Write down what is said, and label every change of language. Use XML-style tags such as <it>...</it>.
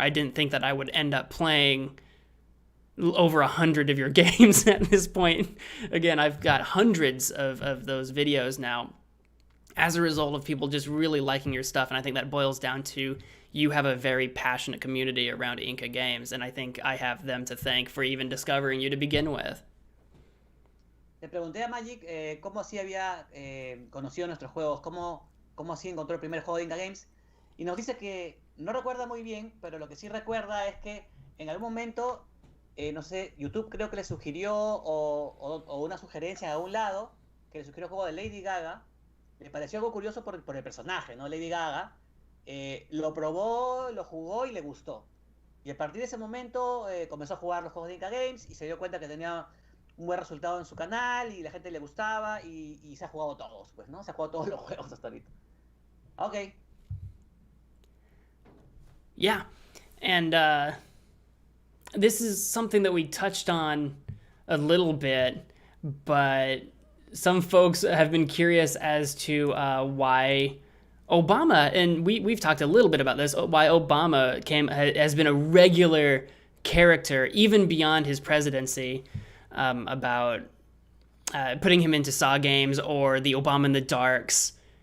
<en>I didn't think that I would end up playing over 100 of your games at this point. Again, I've got hundreds of those videos now, as a result of people just really liking your stuff. And I think that boils down to you have a very passionate community around Inka Games, and I think I have them to thank for even discovering you to begin with.</en> <es>Le pregunté a Magic cómo así había conocido nuestros juegos, cómo así encontró el primer juego de Inca Games, y nos dice que no recuerda muy bien, pero lo que sí recuerda es que en algún momento, no sé, YouTube creo que le sugirió, o una sugerencia en algún lado, que le sugirió el juego de Lady Gaga. Le pareció algo curioso por el personaje, ¿no? Lady Gaga. Lo probó, lo jugó y le gustó. Y a partir de ese momento comenzó a jugar los juegos de Inca Games y se dio cuenta que tenía un buen resultado en su canal y la gente le gustaba y se ha jugado todos, pues, ¿no? Se ha jugado todos los juegos hasta ahorita.</es> <en>Ok. Yeah. And this is something that we touched on a little bit, but some folks have been curious as to why Obama, and we've talked a little bit about this, why Obama has been a regular character even beyond his presidency, about putting him into Saw games or the Obama in the Darks.</en>